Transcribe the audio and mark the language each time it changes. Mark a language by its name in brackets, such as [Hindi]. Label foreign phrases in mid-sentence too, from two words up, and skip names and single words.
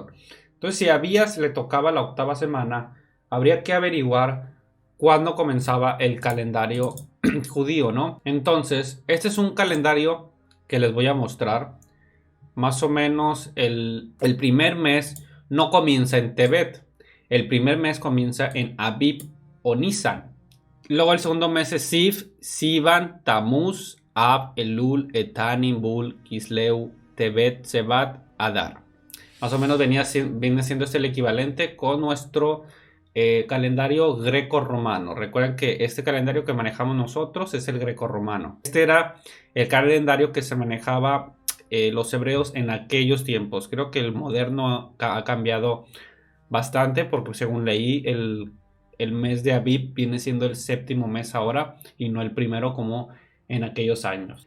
[Spanish] Entonces, si a Abías le tocaba la octava semana, habría que averiguar cuándo comenzaba el calendario judío, ¿no? Entonces, este es un calendario que les voy a mostrar. Más o menos el primer mes no comienza en Tebet. El primer mes comienza en Abib o Nisan. Luego el segundo mes es Siv, Sivan, Tamuz, Ab, Elul, Etanim, Bul, Kisleu, Tebet, Sebat, Adar. Más o menos viene siendo este el equivalente con nuestro calendario greco-romano. Recuerden que este calendario que manejamos nosotros es el greco-romano. Este era el calendario que se manejaba los hebreos en aquellos tiempos. Creo que el moderno ha cambiado bastante porque según leí el mes de Abib viene siendo el séptimo mes ahora y no el primero como en aquellos años.